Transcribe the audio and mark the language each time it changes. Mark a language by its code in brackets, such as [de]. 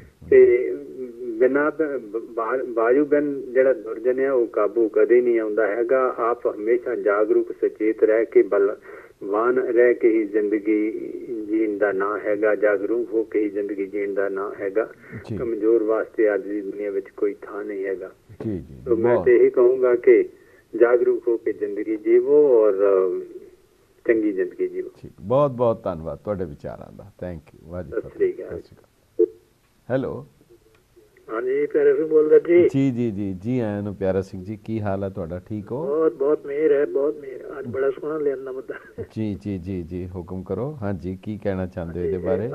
[pa] ਤੇ ਬਿਨਾਂ ਵਾਯੂ ਬਿਨ ਜਿਹੜਾ ਦੁਰਜਨ ਹੈ ਉਹ ਕਾਬੂ ਕਦੇ ਨਹੀਂ ਆਉਂਦਾ ਹੈਗਾ। ਆਪ ਹਮੇਸ਼ਾ ਜਾਗਰੂਕ ਸੁਚੇਤ ਰਹਿ ਕੇ ਬਲਵਾਨ ਰਹਿ ਕੇ ਹੀ ਜ਼ਿੰਦਗੀ ਜੀਣ ਦਾ ਨਾਂ ਹੈਗਾ, ਜਾਗਰੂਕ ਹੋ ਕੇ ਹੀ ਜ਼ਿੰਦਗੀ ਜੀਣ ਦਾ ਨਾਂ ਹੈਗਾ। ਕਮਜ਼ੋਰ ਵਾਸਤੇ ਅੱਜ ਦੀ ਦੁਨੀਆ ਵਿੱਚ ਕੋਈ ਥਾਂ ਨਹੀਂ ਹੈਗਾ। [hi] तो मैं तो यही कहूँगा कि जागरूक हो के जिंदगी जीवो और चंगी जिंदगी जीवो। बहुत बहुत धन्यवाद ਤੁਹਾਡੇ ਵਿਚਾਰਾਂ ਦਾ। [pa] Thank you. ਵਾਹਿਗੁਰੂ। ਹੈਲੋ, ਹਾਂਜੀ, ਪਿਆਰਾ ਸਿੰਘ ਬੋਲਦਾ ਜੀ। ਜੀ ਆਇਆਂ ਨੂੰ ਪਿਆਰਾ ਸਿੰਘ ਜੀ, ਕੀ ਹਾਲ ਹੈ ਤੁਹਾਡਾ? ਠੀਕ ਹੋ? ਬਹੁਤ ਮਿਹਰ ਹੈ, ਬਹੁਤ ਮਿਹਰ। ਅੱਜ ਬੜਾ ਸੋਹਣਾ ਲਿਆਂਦਾ ਮੁੱਦਾ। ਜੀ ਹੁਕਮ ਕਰੋ। ਹਾਂਜੀ, ਕੀ ਕਹਿਣਾ ਚਾਹੁੰਦੇ ਹੋ ਇਹਦੇ ਬਾਰੇ?